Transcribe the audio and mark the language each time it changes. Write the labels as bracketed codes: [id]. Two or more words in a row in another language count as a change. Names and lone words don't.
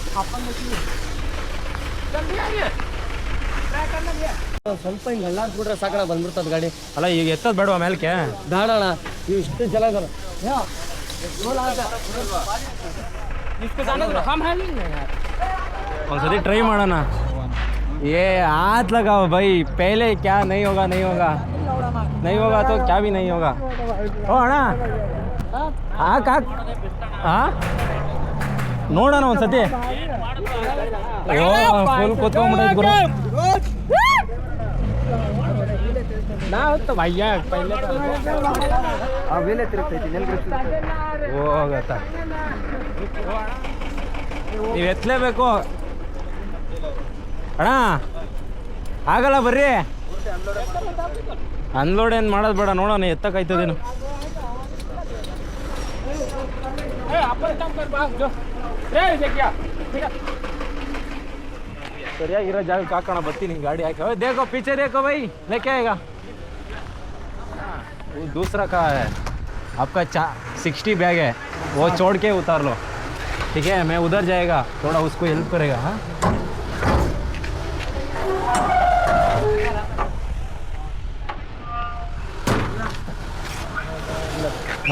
[kn] ಸ್ವಲ್ಪ ಹಿಂಗೆ ಹಳ್ಳಾಡ್ಬಿಟ್ರೆ ಸಾಕಣ ಬಂದ್ಬಿಡ್ತದೆ ಗಾಡಿ. ಅಲ್ಲ ಈಗ ಎತ್ತದ ಬೇಡವಾ ಮೇಲ್ಕೆ? ಬೇಡಣ, ಇಷ್ಟು ಜನ ಇದಾರೆ. ಒಂದ್ಸತಿ ಟ್ರೈ ಮಾಡೋಣ. [hi] ये हाथ लगाओ भाई, पहले क्या नहीं होगा नहीं होगा नहीं होगा तो क्या भी नहीं होगा. [kn] ओ ಅಣ್ಣ ಹಾಕ್ ಹಾಂ ನೋಡೋಣ ಒಂದ್ಸತಿ. ಓ ಫುಲ್ ಕೂತ್ಕೊಂಡ್ಬಿಟ್ಟೈತೆ ಗುರು. ಹೋಗತ್ತಾ ನೀವು ಎತ್ತಲೇಬೇಕು ಅಣ್ಣ, ಆಗಲ್ಲ ಬರ್ರಿ. ಅನ್ಲೋಡ್ ಏನು ಮಾಡೋದು ಬೇಡ, ನೋಡೋಣ ಎತ್ತಕ್ಕಾಯ್ತದೇನು. ಸರಿಯಾಗಿರೋ ಜಾಗಕ್ಕೆ ಹಾಕೋಣ, ಬರ್ತೀನಿ ಗಾಡಿ ಹಾಕಿ. [hi] देखो पीछे देखो भाई, लेके आएगा. वो दूसरा का है आपका 60 बैग है, वो छोड़ के उतार लो. ठीक है, मैं उधर जाएगा, थोड़ा उसको हेल्प करेगा. हाँ हाँ